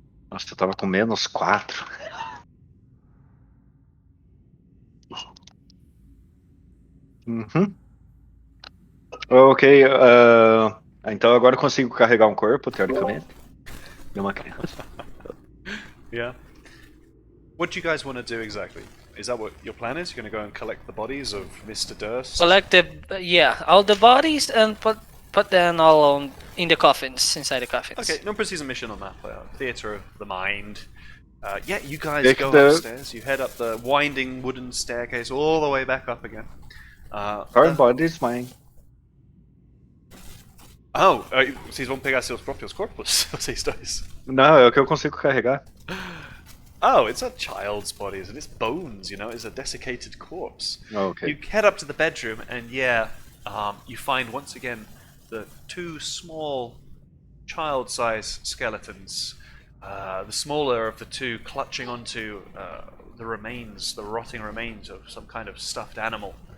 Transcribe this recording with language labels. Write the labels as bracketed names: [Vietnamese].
[Portuguese] Nossa, eu tava com -4. Uhum. Ok, então agora eu consigo carregar um corpo, teoricamente. De uma criança. [English] Yeah. What do you guys want to do exactly? Is that what your plan is? You're going to go and collect the bodies of Mr. Durst? Collect all the bodies and put them all on in the coffins, inside the coffins. Okay, [Portuguese] não precisa [English] mission on that. Theatre of the mind. Yeah, you guys Take go the- upstairs. You head up the winding wooden staircase all the way back up again. Our body is mine. [Portuguese] Vocês vão pegar seus próprios corpos? Vocês dois. Não, é o que eu consigo carregar. [English] Oh, it's a child's body, isn't it? It's bones, you know, it's a desiccated corpse. Ok. You head up to the bedroom, and you find once again the two small child-sized skeletons. The smaller of the two clutching onto the rotting remains of some kind of stuffed animal.